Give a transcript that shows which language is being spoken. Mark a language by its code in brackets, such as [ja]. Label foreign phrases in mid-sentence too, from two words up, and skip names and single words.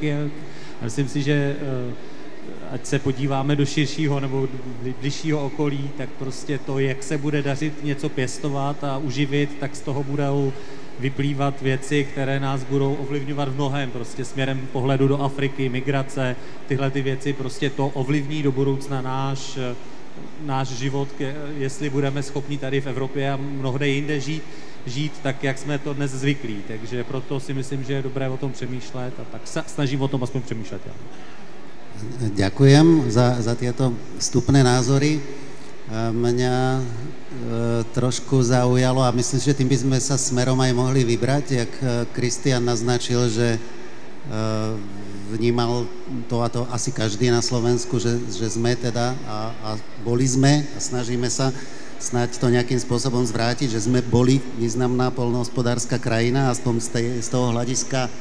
[cs] je, myslím si, že ať se podíváme do širšího nebo bližšího okolí, tak prostě to, jak se bude dařit něco pěstovat a uživit, tak z toho budou vyplývat věci, které nás budou ovlivňovat v mnohém, prostě směrem pohledu do Afriky, migrace, tyhle ty věci, prostě to ovlivní do budoucna náš život, jestli budeme schopni tady v Evropě a mnohde jinde žít tak, jak jsme to dnes zvyklí. Takže proto si myslím, že je dobré o tom přemýšlet a tak se snažím o tom aspoň přemýšlet. [sk] Ja. Ďakujem za tieto vstupné názory. Mňa trošku zaujalo a myslím, že tým by sme sa smerom aj mohli vybrať, jak Kristián naznačil, že vnímal to a to asi každý na Slovensku, že sme teda a boli sme a snažíme sa snáď to nejakým spôsobom zvrátiť, že sme boli významná poľnohospodárska krajina, aspoň z toho hľadiska